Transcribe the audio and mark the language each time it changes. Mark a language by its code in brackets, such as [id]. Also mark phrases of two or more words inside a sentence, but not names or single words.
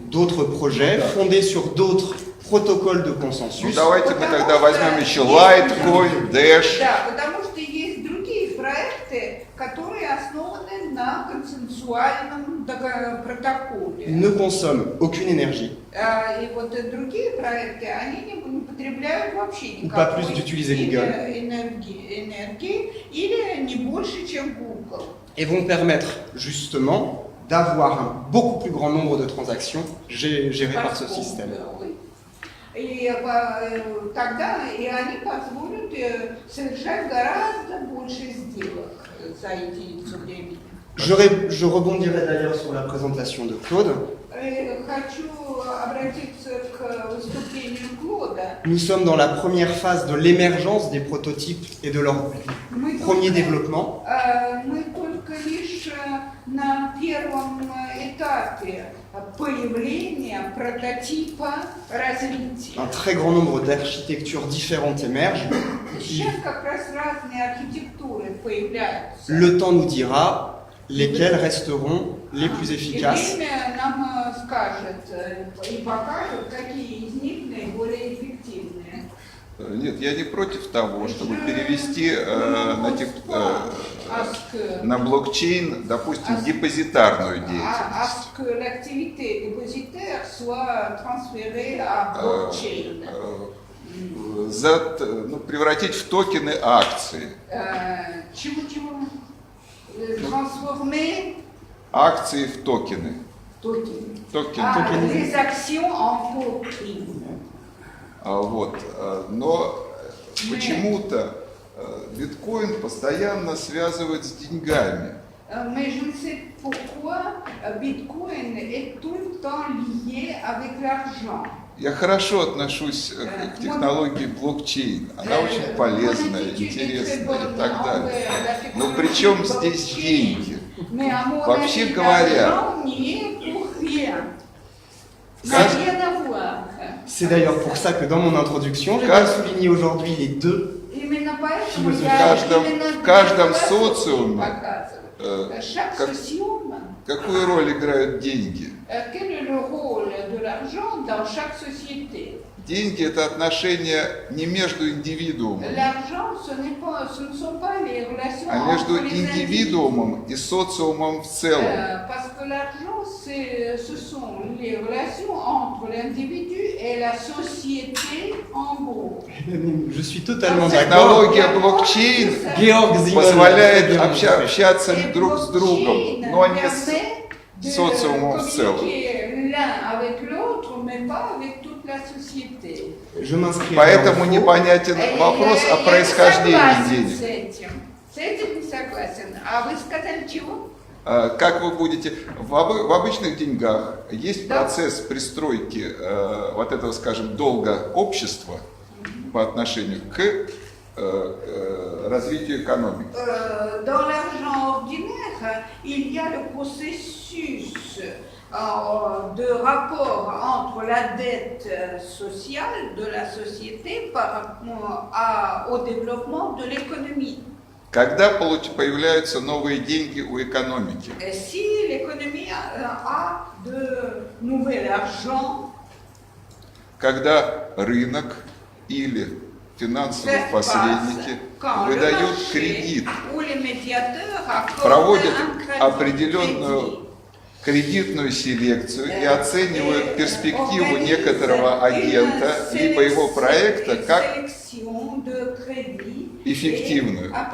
[fr] D'autres projets fondés sur d'autres protocoles de [ru] Ну [fr] consensus [ru] давайте мы тогда возьмем еще Litecoin, Dash. Да, потому что есть другие проекты, которые основаны на консенсуальном протоколе. [fr] ne consomment aucune énergie [ru] И вот другие проекты, они не потребляют вообще [fr] ou pas [ru] никакой [fr] plus d'utiliser Google [ru] энергии или не больше, чем Google. [fr] et vont permettre justement d'avoir un beaucoup plus grand nombre de transactions gérées par ce système. Oui. [ru] И тогда и они позволят совершать гораздо больше сделок за единицу времени. [fr] Je rebondirai d'ailleurs sur la présentation de Claude. [ru] Хочу обратиться к выступлению Клода. [fr] Nous sommes dans la première phase de l'émergence des prototypes et de leur premier développement. [ru] Мы только лишь на первом этапе появления прототипа развития. [fr] Un très grand nombre d'architectures différentes émergent. [ru] Сейчас как раз разные архитектуры появляются. [fr] Le temps nous dira lesquelles resteront les plus [ru] И [fr] efficaces. [ru] время нам скажет и покажет, какие из них наиболее эффективные. Нет, я не против того, чтобы перевести на блокчейн, допустим, депозитарную [fr] à [ru] деятельность. [fr] ce que l'activité dépositaire soit transférée à blockchain. [ru] Превратить в токены акции. Чего? Transformer Акции в токены. [fr] les actions en tokens. [ru] Вот. Но почему-то биткоин постоянно связывают с деньгами. [fr] Mais je ne sais pourquoi Bitcoin est tout le temps lié avec l'argent. [ru] Я хорошо отношусь к технологии блокчейн. Она очень полезная, интересная и так далее. Но при чем здесь деньги? Вообще говоря, [fr] c'est d'ailleurs pour ça que dans mon introduction, j'ai bien souligné aujourd'hui les deux [ru] в каждом социуме какую роль играют деньги? [fr] Quel est le rôle de l'argent dans chaque société? [ru] Деньги – это отношения не между индивидуумом, [fr] L'argent, ce ne sont pas les relations [ru] а между [fr] entre les individus. [ru] индивидуумом и социумом в целом. [fr] Parce que l'argent, ce sont les relations entre l'individu et la société en gros. Je suis totalement d'accord. [ru] Технология блокчейн [fr] Georg Siemens [ru] позволяет [fr] a bien [ru] общаться [fr] Et [ru] друг с другом, [fr] blockchain [ru] но не [fr] permet de [ru] социумом в целом. [fr] communiquer l'un avec l'autre, mais pas avec toute la société. Je m'inscris. [ru] Поэтому непонятен вопрос о происхождении денег. С этим не согласен. А вы сказали чего? Как вы будете... В обычных деньгах есть процесс пристройки вот этого, скажем, долга общества по отношению к развитию экономики. [fr] Dans l'argent ordinaire, il y a le processus de rapport entre la dette sociale de la société au développement de l'économie. [ru] Когда появляются новые деньги у экономики? [fr] Si l'économie a de nouvel argent, [ru] когда рынок или финансовые посредники выдают кредит, проводят определенную кредитную селекцию и оценивают перспективу некоторого агента либо его проекта как эффективную.